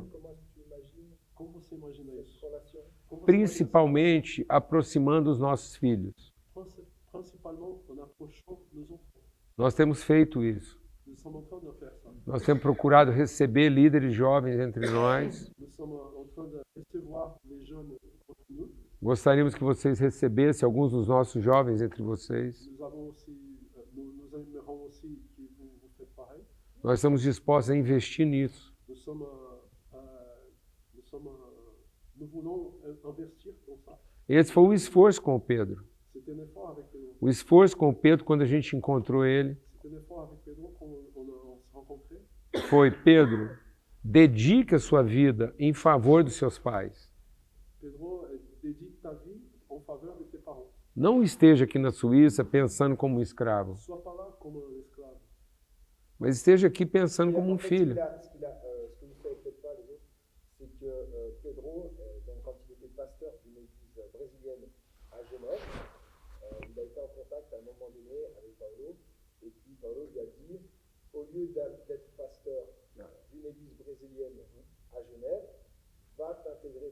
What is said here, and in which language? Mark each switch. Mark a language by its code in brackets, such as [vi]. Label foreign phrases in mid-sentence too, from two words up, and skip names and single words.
[pt] como você imagina isso? Como você Principalmente aproximando os nossos filhos. imagina isso? [fr] Principalement en approchant nos enfants. [pt] Nós temos feito isso. [fr] Nous sommes en train de faire ça. [pt] Nós temos procurado receber líderes jovens entre nós. [fr] Nous sommes en train de recevoir les jeunes entre nous. [pt] Gostaríamos que vocês recebessem alguns dos nossos jovens entre vocês. [fr] Nous avons aussi, nous aimerons aussi que vous faites pareil. [pt] Nós estamos dispostos a investir nisso. [fr] Nous voulons investir dans ça. [pt] Esse foi o esforço com o Pedro. [fr] C'était un effort avec Pedro. [pt] O esforço com o Pedro, quando a gente encontrou ele, [fr] C'était un effort avec Pedro quand on s'est rencontrés. [pt] foi: Pedro, dedique a sua vida em favor dos seus pais. Pedro, [fr] dédie ta vie en faveur de tes parents. [pt] Não esteja aqui na Suíça pensando como um escravo, [fr] Sois pas là comme un esclave. [pt] mas esteja aqui pensando como um [fr] En fait, [pt] filho. [fr] ce que vous ne savez peut-être pas, les autres, c'est que Pedro, donc, quand il était pasteur d'une église brésilienne à Genève, il a été en contact à un moment donné avec Paulo, et puis Paulo lui a dit, au lieu d'être pasteur d'une église brésilienne à Genève, va t'intéresser